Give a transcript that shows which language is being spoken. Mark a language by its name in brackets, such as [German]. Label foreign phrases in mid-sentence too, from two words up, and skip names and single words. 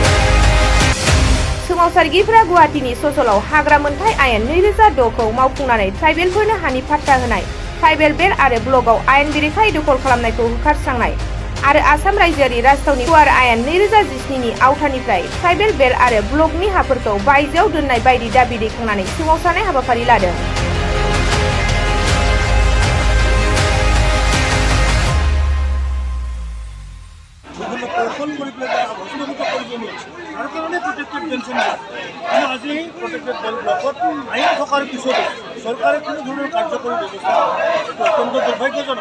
[Bodo] सोमावसारगिरिफोरा गुवाहाटीनि ससलाव हाग्रा मोनथाय आयेन 2006 खौ मावफुंनानै ट्राइबेलफोरनो हानि पाट्टा होनाय, ट्राइबेल बेल्ट आरो ब्लकआव आयेन बेरेखायै दखल खालामनायखौ होखारस्रांनाय आरो आसाम रायजोआरि राजथावनि गुवार आयेन 2017 नि आवथानिफ्राय ट्राइबेल बेल्ट आरो ब्लकनि हाफोरखौ बायजोआव दोननाय बायदि दाबि दैखांनानै सोमावसारनाय हाबाफारि लादों। [Assamese] আজি প্ৰটেক্টেড বেল্ট ব্লকত আইন থকাৰ পিছতো চৰকাৰে কোনো ধৰণৰ কাৰ্যকৰী ব্যৱস্থা অত্যন্ত দুৰ্ভাগ্যজনক।